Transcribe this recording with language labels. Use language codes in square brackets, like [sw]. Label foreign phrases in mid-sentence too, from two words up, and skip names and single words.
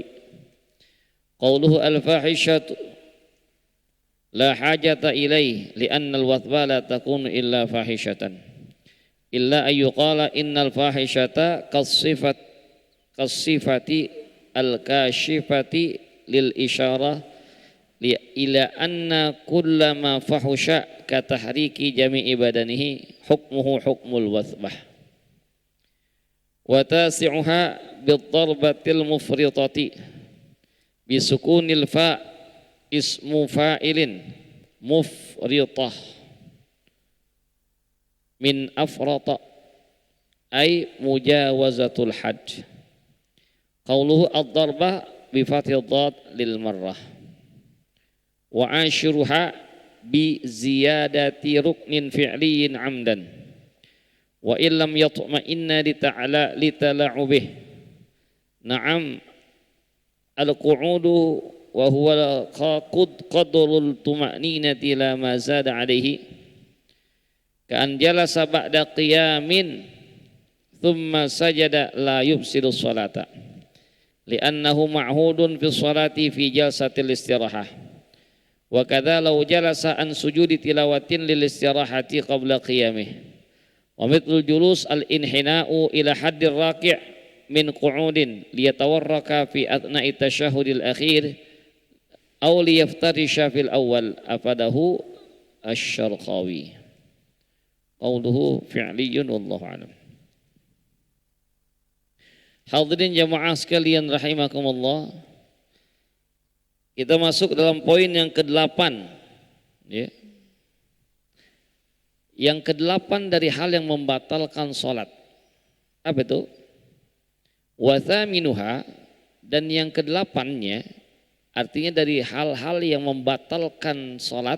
[ar] قوله الفاحشة لا حاجة إليه لأن الوثبة لا تكون إلا فاحشة إلا أن يقال إن الفاحشة كالصفة الكاشفة للإشارة إلى أن كل ما فحش كتحريك جميع بدنه حكمه حكم الوثبة وتاسعها بالضربة المفرطة بسكون الفاء اسم فاعل مفرطة من أفرط أي مجاوزة الحد. قوله الضربة بفتح الضاد للمرة وعاشرها بزيادة ركن فعلي عمدا وإلا لم يطمئن لتلاعبه. نعم القعود وهو قدر الطمأنينة لا ما زاد عليه كأن جلس بعد قيام ثم سجد لا يبطل الصلاة لأنه معهود في الصلاة في جلسة الاستراحة. وكذا لو جلس عن سجود تلاوة للاستراحة قبل قيامه ومثل الجلوس الانحناء إلى حد الراكع من قعود ليتورك في أثناء التشهد الأخير أو ليفترش في الأول أفاده الشرقاوي. قوله فعلي والله أعلم. [id] Hadirin jamaah sekalian rahimakumullah, kita masuk dalam poin yang ke-8 ya. Yang ke-8 dari hal yang membatalkan sholat. Apa itu? [ar] وثامنها, [id] dan yang ke-8-nya artinya dari hal-hal yang membatalkan sholat.